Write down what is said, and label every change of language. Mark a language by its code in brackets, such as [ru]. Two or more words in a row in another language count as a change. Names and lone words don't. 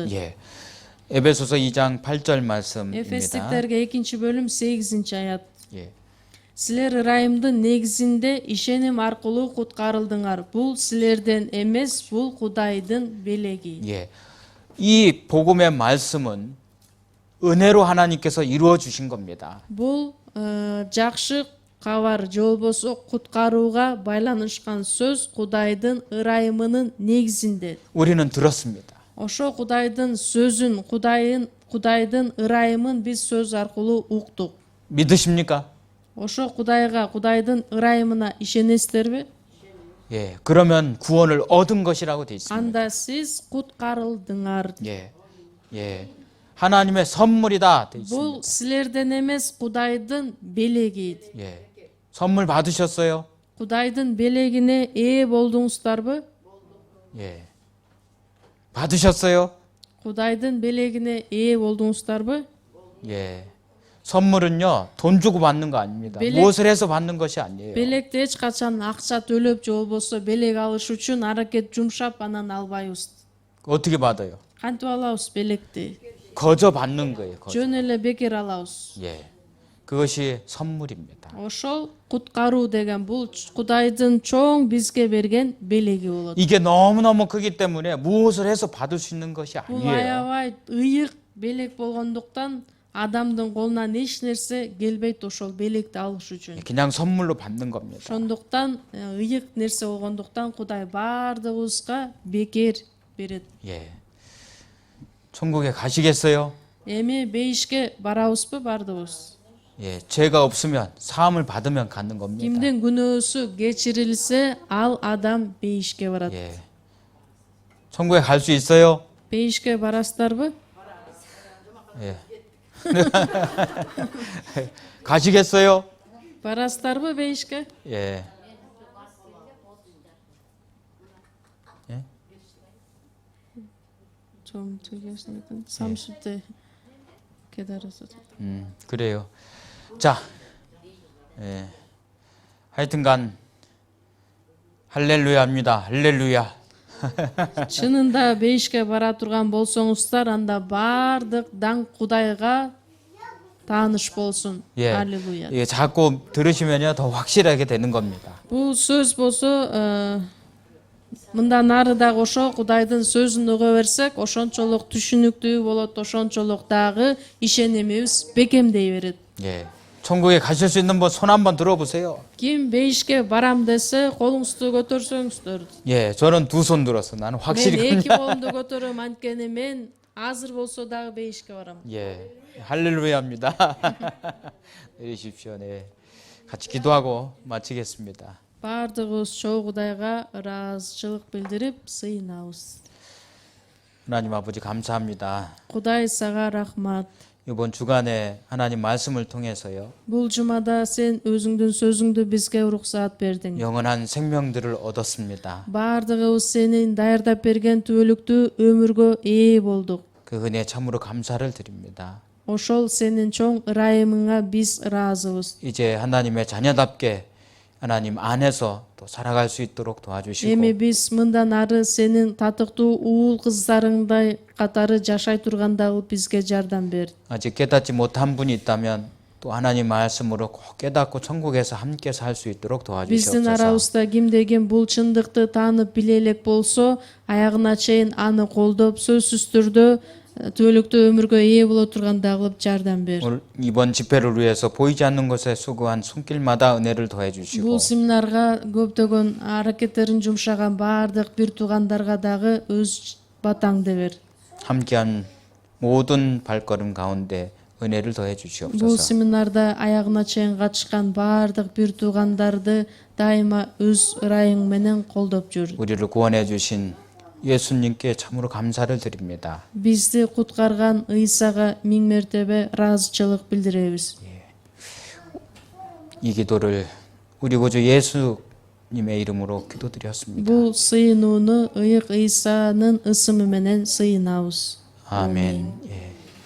[ko] 예. 에베소서 2장 8절 말씀입니다. [ky] Эфестиктерге 2-бөлүм 8-аят. [ko] 예. [ky] Силер ырайымдын негизинде ишеним аркылуу куткарылдыңар. Бул силерден эмес, бул Кудайдын белеги. [ko] 예. 이 복음의 말씀은 은혜로 하나님께서 이루어 주신 겁니다. [ky] Бул жакшы кабар же болбосо куткарууга байланышкан сөз Кудайдын ырайымынын негизинде. [ko] 우리는 들었습니다. [ky] Ошо Кудайдын сөзүн, Кудайдын ырайымын биз сөз аркылуу уктук. [ko] 믿으십니까? [ky] Ошо Кудайга, Кудайдын ырайымына ишенесиздерби? [ko] 예, 그러면 구원을 얻은 것이라고 되어 있습니다. [ky] анда сиз куткарылдыңар. [ko] 예, 예, 하나님의 선물이다 되어 있습니다. [ky] Бул силерден эмес, Кудайдын белеги. [ko] 예, 선물 받으셨어요? [ky] Кудайдын белегине ээ болдуңуздарбы? [ko] 예, 받으셨어요? [ky] Кудайдын белегине ээ болдуңуздарбы? [ko] 예, 선물은요 돈 주고 받는 거 아닙니다. 벨레- 무엇을 해서 받는 것이 아니에요. [ky] Белекти эч качан акча төлөп же болбосо белек алыш үчүн аракет жумшап анан албайбыз. [ko] 어떻게 받아요? [ky] Кантип алабыз белекти? [ko] 거저 받는 거예요. 거저. [ky] Жөн эле бекер алабыз. [ko] 예, 그것이 선물입니다. [ky] Ошол куткаруу деген бул Кудайдын чоң бизге берген белеги болот. [ko] 이게 너무너무 크기 때문에 무엇을 해서 받을 수 있는 것이 [ky] Бул [ko] 아니에요. [ky] аябай ыйык белек болгондуктан адамдын колунан эч нерсе келбейт ошол белекти алыш үчүн. [ko] 그냥 선물로 받는 겁니다. [ky] Ошондуктан ыйык нерсе болгондуктан Кудай баардыгыбызга бекер берет. [ko] 예, 천국에 가시겠어요? [ky] Эми бейишке барабызбы баардыгыбыз? [ko] 예, 죄가 없으면 사함을 받으면 가는 겁니다. [ky] Кимдин күнөөсү кечирилсе, ал адам бейишке барат. [ko] 예, 천국에 갈 수 있어요? [ky] Бейишке барасыздарбы? [ko] 예, 가시겠어요? [ky] Барасыздарбы бейишке? [ko] 예, 좀 되겠으니까 30대 기다려서. 그래요. 자, 예, 하여튼간 할렐루야입니다. 할렐루야. [ky] Чынында бейишке бара турган болсоңуздар, анда баардык даңк Кудайга тааныш болсун. [ko] 예, [ky] Аллилуйя. [ko] 예, 자꾸 들으시면요 더 확실하게 되는 겁니다. [ky] Бул сөз болсо, мындан ары дагы ошо Кудайдын сөзүн уга берсек, ошончолук түшүнүктүү болот, ошончолук дагы ишенимибиз бекемдей берет. [ko] 예, 천국에 가실 수 있는 분 손 한번 들어보세요. [ky] Ким бейишке барам десе, колуңузду көтөрсөңүздөр. [ko] 예, 저는 두 손 들었어. 나는 [ky] Мен [ko] 확실히 [ky] эки [ko] 그냥. [ky] колумду көтөрөм, анткени мен азыр болсо дагы бейишке барам. [ko] 예, 할렐루야입니다. 내리십시오. 네, 같이 기도하고 마치겠습니다. [ky] Баардыгыбыз чоң Кудайга ыраазычылык билдирип сыйынабыз. [ko] 하나님 아버지 감사합니다. [ky] Кудай сага рахмат. [ko] 이번 주간에 하나님 말씀을 통해서요 [ky] Бул жумада сен өзүңдүн сөзүңдү бизге уруксаат бердиң. [ko] 영원한 생명들을 얻었습니다. [ky] Баардыгыбыз сенин даярдап берген түбөлүктүү өмүргө ээ болдук. [ko] 그 은혜에 참으로 감사를 드립니다. [ky] Ошол сенин чоң ырайымыңа биз ыраазыбыз. [ko] 이제 하나님의 자녀답게 하나님 안에서 또 살아갈 수 있도록 도와주시고 [ky] Эми биз мындан ары сенин татыктуу уул кыздарыңдай катары жашай тургандагы бизге жардам бер. [ko] 아직 깨닫지 못한 분이 있다면 또 하나님 말씀으로 꼭 깨닫고 천국에서 함께 살 수 있도록 [ky] Биздин [ko] 도와주시옵소서. [ky] арабызда кимде ким бул чындыкты таанып биле элек болсо, аягына чейин аны колдоп, сөзсүз түрдө түбөлүктүү өмүргө ээ боло тургандагы кылып жардам бер. [ko] 오늘 이번 집회를 위해서 보이지 않는 것에 수고한 손길마다 은혜를 더해 주시고 [ky] Бул семинарга көптөгөн аракеттерин жумшаган баардык бир туугандарга дагы өз батаңды бер. [ko] 함께한 모든 발걸음 가운데 은혜를 더해 [ky] Бул [ko] 주시옵소서. [ky] семинарда аягына чейин катышкан баардык бир туугандарды дайыма өз ырайың менен колдоп жүр. [ko] 우리를 구원해 주신 예수님께 참으로 감사를 드립니다. [ky] Бизди куткарган Ыйсага миң мертебе ыраазычылык билдиребиз. [ko] 이 기도를 우리 구주 예수님의 이름으로 기도드렸습니다. [ky] Бул сыйынууну ыйык Ыйсанын ысымы менен сыйынабыз. [ko] 아멘. 예.